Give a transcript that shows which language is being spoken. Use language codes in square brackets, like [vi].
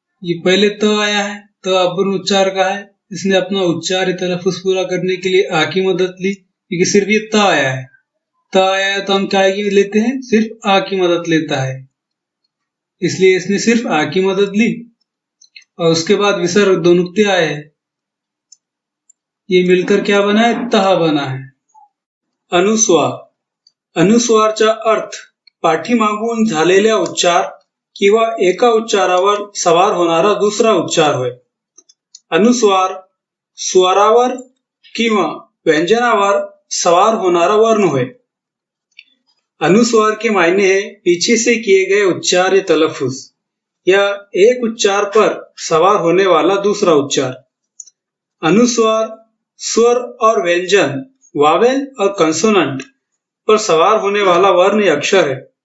[hi] ये पहले त आया है, त अपूर्ण उच्चार का है, इसने अपना उच्चार तलफ्फुज़ पूरा करने के लिए आ की मदद ली, क्योंकि सिर्फ ये त आया है। त आया है तो हम क्या की लेते हैं? सिर्फ आ की मदद लेता है, इसलिए इसने सिर्फ आ की मदद ली। और उसके बाद विसर्ग दो नुक्ते आए हैं, ये मिलकर क्या बना है? तह बना है। [mr] अनुस्वार, अनुस्वारचा अर्थ पाठीमागून झालेल्या उच्चार किंवा एका उच्चारावर सवार होणारा दुसरा उच्चार होय। अनुस्वार स्वरावर किंवा व्यंजनावर सवार होणारा वर्ण होय। [hi] अनुस्वार के मायने है पीछे से किए गए उच्चार या तलफ्फुज, या एक उच्चार पर सवार होने वाला दूसरा उच्चार। अनुस्वार स्वर और व्यंजन, वावेल और कंसोनेंट पर सवार होने वाला वर्ण या अक्षर है।